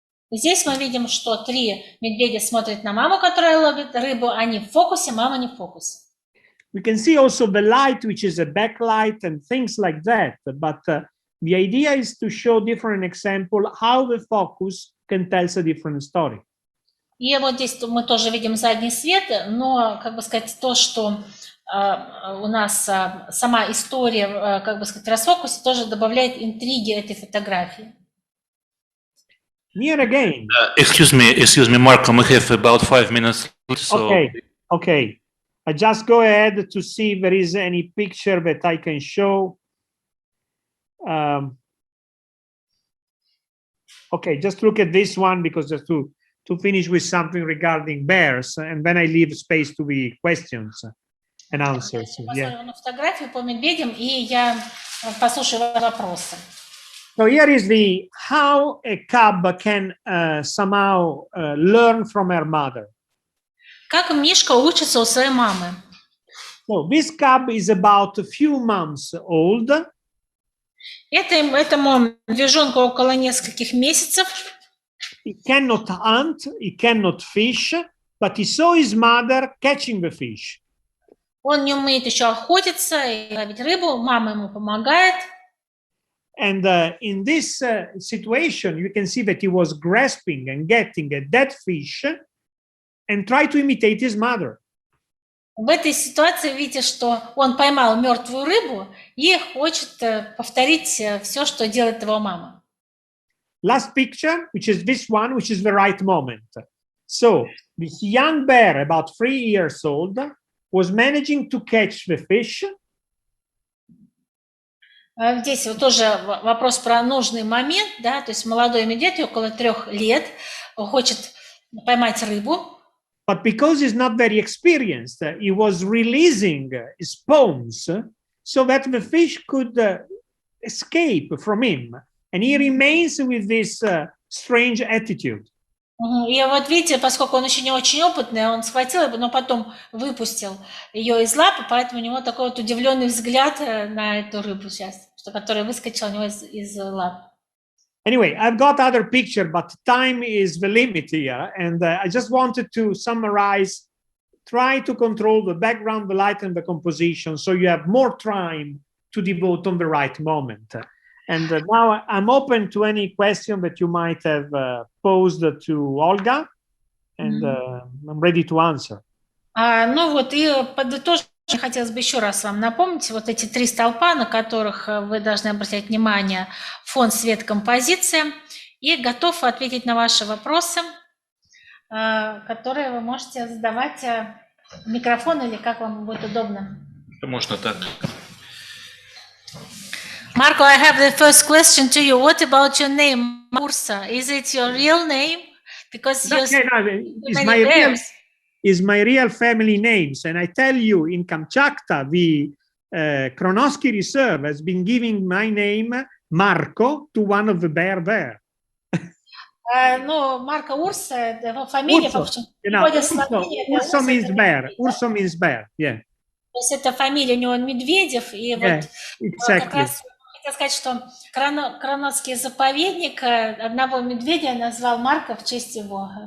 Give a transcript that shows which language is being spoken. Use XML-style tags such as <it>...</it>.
<ru>Здесь мы видим, что три медведя смотрят на маму, которая ловит рыбу, они в фокусе, мама не в фокусе.</ru> <en>We can see also the light, which is a backlight and things like that. But the idea is to show different examples how the focus can tell a different story. И вот здесь мы тоже видим задний свет, но, как бы сказать, то, что у нас сама история, как бы сказать, расфокусе, тоже добавляет интриги этой фотографии. Here again. Excuse me, Marco, we have about 5 minutes. So... Okay. I just go ahead to see if there is any picture that I can show. Okay, just look at this one because just to finish with something regarding bears, and then I leave space to the questions and answers. Yeah.</en> <ru>Фотографию по медведям, и я послушаю вопросы.</ru> <en>So here is how a cub can somehow learn from her mother.</en> <ru>Как Мишка учится у своей мамы?</ru> <en>So this cub is about a few months old.</en> <ru>Этому медвежонку около нескольких месяцев.</ru> <en>He cannot hunt, he cannot fish, but he saw his mother catching the fish.</en> <ru>Он не умеет еще охотиться и ловить рыбу, мама ему помогает.</ru> <en>And in this situation, you can see that he was grasping and getting a dead fish and try to imitate his mother.</en> <ru>В этой ситуации видите, что он поймал мертвую рыбу и хочет повторить все, что делает его мама.</ru> <en>Last picture, which is this one, which is the right moment. So this young bear, about 3 years old, was managing to catch the fish.</en> <ru>Здесь вот тоже вопрос про нужный момент, да, то есть молодой медведь около 3 лет хочет поймать рыбу.</ru> <en>But because he's not very experienced, he was releasing his spawns so that the fish could escape from him. And he remains with this strange attitude.</en> <ru>И вот видите, поскольку он еще не очень опытный, он схватил его, но потом выпустил ее из лапы, поэтому у него такой вот удивленный взгляд на эту рыбу сейчас, которая выскочила у него из лап.</ru> <en>Anyway, I've got other picture, but time is the limit here. And I just wanted to summarize, try to control the background, the light, and the composition so you have more time to devote on the right moment. And now I'm open to any question that you might have posed to Olga, and I'm ready to answer.</en> <ru>Ну вот, и подытожить, хотелось бы еще раз вам напомнить, вот эти 3 столпа, на которых вы должны обратить внимание: фон, свет, композиция, и готов ответить на ваши вопросы, которые вы можете задавать в микрофон или как вам будет удобно. Можно так.</ru> <en>Marco, I have the first question to you. What about your name? Urso, is it your real name? Because No, you're no, it's my real family names. And I tell you, in Kamchatka, the Kronosky Reserve has been giving my name, Marco, to one of the bear there.</en> <ru>Ну, Марко Урсо, его фамилия, в общем,</ru> <en>Urso means bear. Urso means bear, yeah.</en> <ru>То есть это фамилия у него Медведев, и вот как раз хотел сказать, что Кроносский заповедник одного медведя назвал Марко в честь его.</ru>